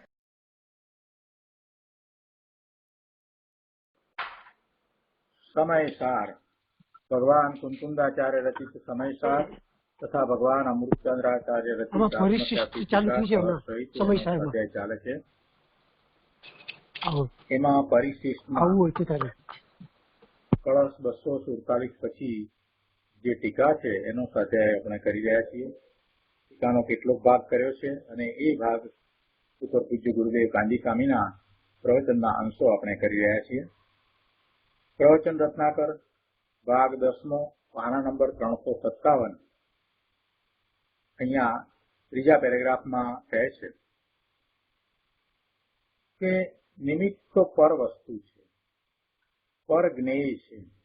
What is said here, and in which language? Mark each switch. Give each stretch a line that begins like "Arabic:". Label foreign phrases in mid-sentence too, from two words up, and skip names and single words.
Gujarati: સમયસાર ભગવાન કુંકુંદાચાર્ય રચિત સમયસાર તથા ભગવાન અમૃતચંદ્રાચાર્ય રચિત અધ્યાય ચાલે છે। એમાં પરિશિષ્ટમાં કલશ 247 પછી જે ટીકા છે એનો સ્વાધ્યાય આપણે કરી રહ્યા છીએ। ટીકાનો કેટલોક ભાગ કર્યો છે અને એ ભાગ ઉપર પૂજ્ય ગુરુદેવ કાંજી સ્વામીના પ્રવચનના અંશો આપણે કરી રહ્યા છીએ। પ્રવચન રત્નાકર ભાગ 10મો પાના નંબર 357 અહીંયા ત્રીજા પેરેગ્રાફમાં કહે છે કે નિમિત્ત તો પર વસ્તુ છે, પર જ્ઞેય છે।